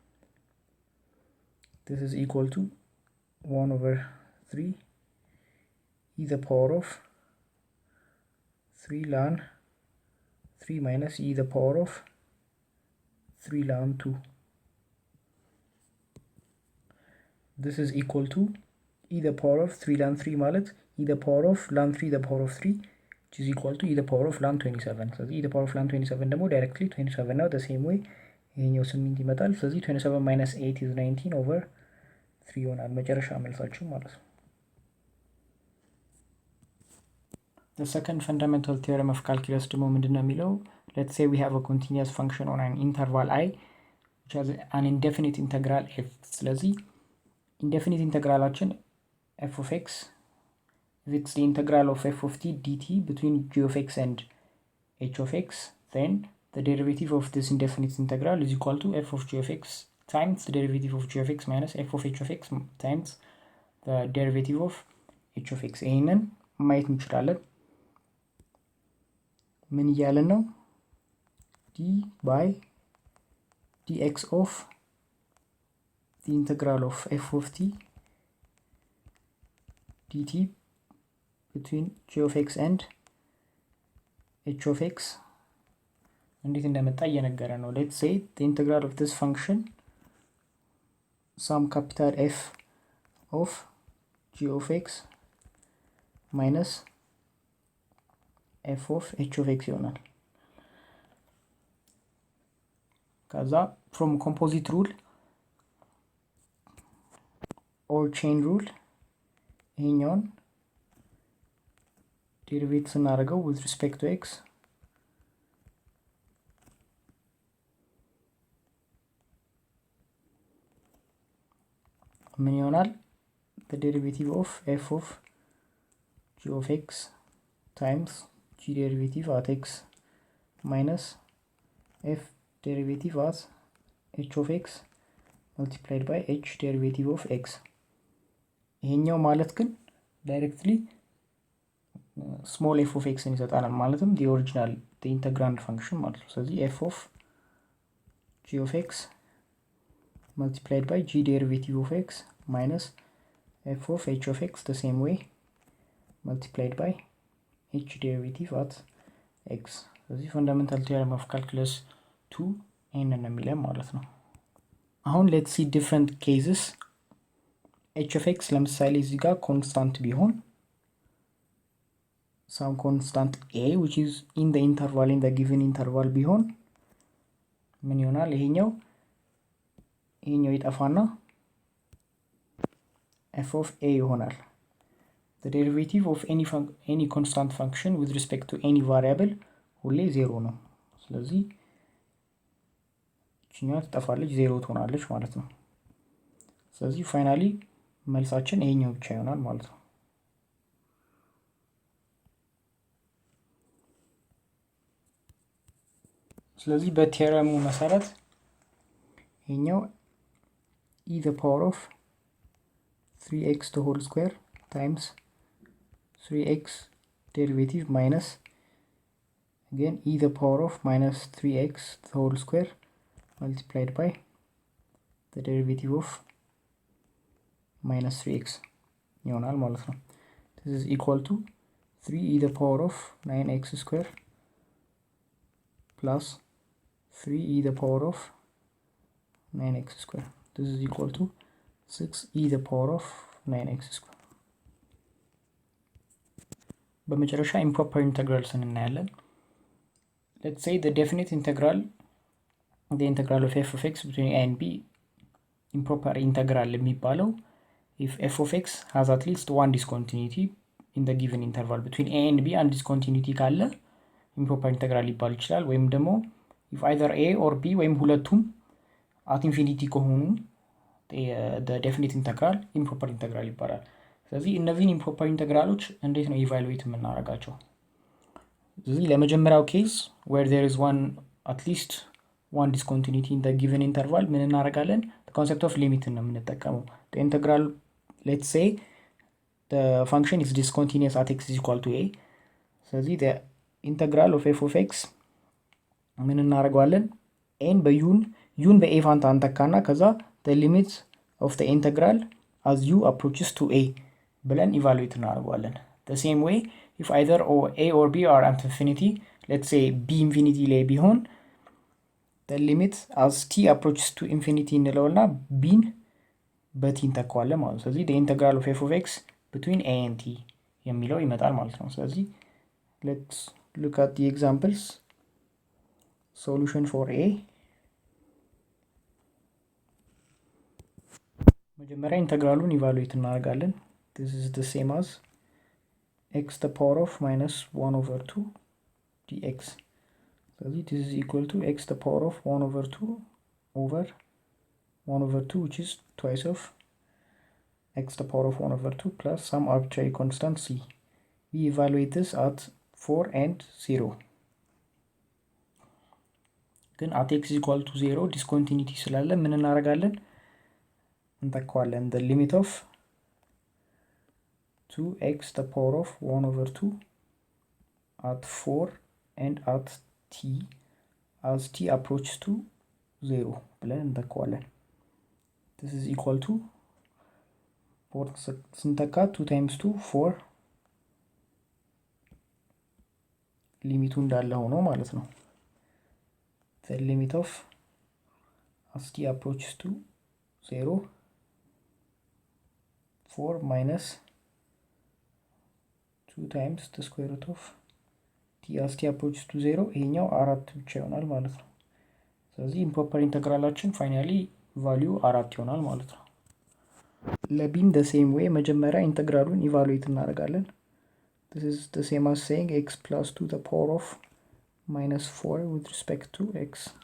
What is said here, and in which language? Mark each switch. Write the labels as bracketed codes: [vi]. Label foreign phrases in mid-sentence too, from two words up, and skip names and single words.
[en] This is equal to 1 over 3 e the power of 3 ln 3 minus e the power of 3 ln 2. This is equal to e the power of 3 ln 3 ማለት e the power of ln 3 the power of 3, which is equal to e the power of ln 27. ስለዚህ e the power of ln 27 ደግሞ directly 27 ነው። the same way [am] ይሄኛው 8 ይመጣል። ስለዚህ [en] 27 minus 8 is 19 over 3 [am] ይሆናል መጨረሻ መልሳችሁ ማለት ነው። [en] The second fundamental theorem of calculus [am] ደግሞ ምንድነው የሚለው? [en] Let's say we have a continuous function on an interval I which has an indefinite integral f. ስለዚህ indefinite integralaችን f of x, if it's the integral of f of t dt between g of x and h of x, then the derivative of this indefinite integral is equal to f of g of x times the derivative of g of x minus f of h of x times the derivative of h of x. [am] ይሄንን ማየት እንችላለን። ምን እያለን ነው? [en] d by dx of the integral of f of t dt between g of x and h of x [am] እንዴት እንደመጣ እየነገረ ነው። [en] let's say the integral of this function some capital F of g of x minus f of h of x [am] ይሆናል። ከዛ [en] from composite rule or chain rule [am] ይሄኛውን ዴሪቬት ስናደርገው [en] with respect to x [am] ምን ይሆናል? [en] the derivative of f of g of x times g derivative at x minus f derivative at h of x multiplied by h derivative of x. [am] ይሄኛው ማለት ግን [en] directly small f of x [am] እንሰጣለን ማለትም [en] the original the integrand function [am] ማለት ነው። ስለዚህ [en] f of g of x multiplied by g derivative of x minus f of h of x the same way multiplied by h derivative at x. ስለዚህ fundamental theorem of calculus 2 [am] ይሄንን የሚለን ማለት ነው። አሁን [en] let's see different cases. h of x [am] ለምሳሌ እዚህ ጋር [en] constant ቢሆን some constant a which is in the interval in the given interval [am] ቢሆን ምን ይሆናል? ይሄኛው ይጠፋና [en] f of a [am] ይሆናል። [en] the derivative of any constant function with respect to any variable [am] ሁሌ 0 ነው። ስለዚህ እቺኛው ትጠፋለች 0 ትሆናለች ማለት ነው። ስለዚህ ፋይናሊ መልሳችን ይሄኛው ብቻ ይሆናል ማለት ነው። ስለዚህ በቴረሙ መሰረት ይሄኛው [en] e the power of 3x the whole square times 3x derivative minus again e the power of minus 3x the whole square multiplied by the derivative of minus 3x [am] ይሆናል ማለት ነው። [en] this is equal to 3e the power of 9x square plus 3e the power of 9x square. This is equal to 6e the power of 9x square. በመጨረሻ improper integrals እናያለን። Let's say the definite integral, the integral of f of x between a and b, improper integral የሚባለው if f of x has at least one discontinuity in the given interval between a and b and discontinuity ካለ improper integral [am] ሊባል ይችላል። ወይም ደግሞ [en] if either a or b [am] ወይም ሁለቱም [en] at infinity ከሆኑ the definite integral improper integral [am] ይባላል። ስለዚህ እነዚህን [en] improper integraloች [am] እንዴት ነው [en] evaluate የምናደርጋቸው? [am] ስለዚህ ለመጀመሪያው ኬዝ [en] where there is at least one discontinuity in the given interval [am] ምን እናደርጋለን? [en] the concept of limit [am] ነው የምንጠቀመው። [en] the integral, let's say the function is discontinuous at x is equal to a. ስለዚህ the integral of f of x [am] ምን እናደርጋለን? n በዩን በa ፋንታ አንተካና ከዛ [en] the limit of the integral as u approaches to a [am] ብለን evaluate እናደርጋለን። [en] the same way if either a or b are at infinity, let's say b infinity [am] ላይ ቢሆን [en] the limit as t approaches to infinity [am] እንለውና bን በt እንተካዋለን ማለት ነው። ስለዚህ [en] the integral of f of x between a and t [am] የሚለው ይመጣል ማለት ነው። ስለዚህ [en] let's look at the examples. Solution for a, [am] መጀመሪያ ኢንተግራሉን ኢቫሉዌት እናደርጋለን። [en] this is the same as x the power of minus 1 over 2 dx. ስለዚህ this is equal to x the power of 1 over 2 over 1 over 2 which is twice of x the power of 1 over 2 plus some arbitrary constant c. We evaluate this at 4 and 0. ግን at x is equal to 0 discontinuity [am] ስላለ ምን እናደርጋለን? [en] እንተካዋለን the limit of 2x the power of 1 over 2 at 4 and at t as t approaches to 0 [am] ብለን እንተካዋለን። [en] this is equal to 4 ስንተካ 2 times 2 4 [am] ሊሚቱ እንዳለ ሆኖ ማለት ነው። [en] the limit of as t approaches to 0 4 minus 2 times the square root of t as t approaches to 0 [am] ይሄኛው 4 ብቻ ይሆናል ማለት ነው። ስለዚህ [en] improper integralችን finally value 4 [am] ይሆናል ማለት ነው። ለቢም [en] the same way [am] መጀመሪያ ኢንተግራሉን ኢቫሉዌት እናደርጋለን። [en] this is the same as saying x plus 2 the power of minus 4 with respect to x.